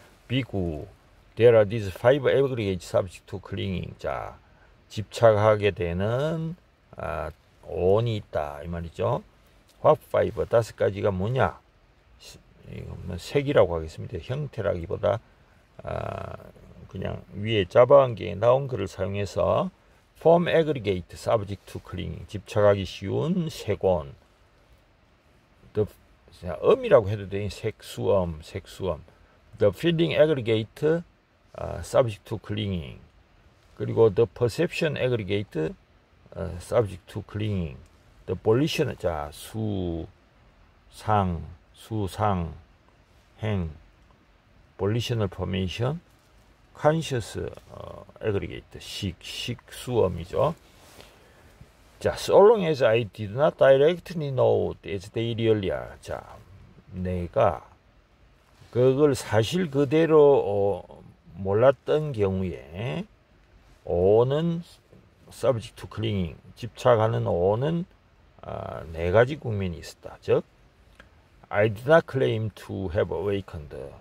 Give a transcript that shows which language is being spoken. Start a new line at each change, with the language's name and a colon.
English: 비구, there are these five aggregates subject to clinging.
Korean: 자, 집착하게 되는 온이 있다 이 말이죠.
English: What five?
Korean: 5가지가 뭐냐? 색이라고 하겠습니다. 형태라기보다 그냥 위에 자바한경에 나온 글을 사용해서
English: form aggregate subject to clinging.
Korean: 집착하기 쉬운 색온. 음이라고 해도 되니 색수음.
English: The feeling aggregate subject to clinging. 그리고 the perception aggregate subject to clinging. The volition, 자, 수상, 행, volitional formation, conscious aggregate, 식수음이죠. 자, so long as I did not directly know as they really are.
Korean: 자, 내가 그걸 사실 그대로 몰랐던 경우에 오는
English: subject to clinging,
Korean: 집착하는 오는 네 가지 국면이 있었다.
English: 즉, I did not claim to have awakened.